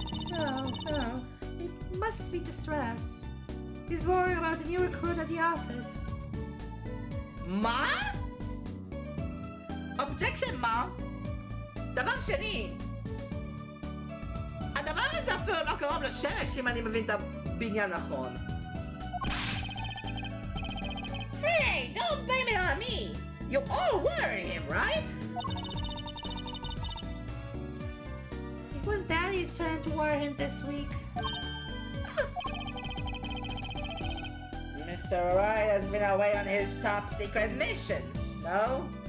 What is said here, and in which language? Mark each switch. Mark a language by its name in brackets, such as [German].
[English] No. It must be distress. He's worrying about the new recruit at the office. [Hebrew] מה? Objection, מה? דבר שני. הדבר הזה אפילו לא קרוב לשרש אם אני מבין את הבניין נכון. [English] Hey, don't blame it on me. You all worrying him, right? It was Daddy's turn to worry him this week. Mr. Wright has been away on his top secret mission, no?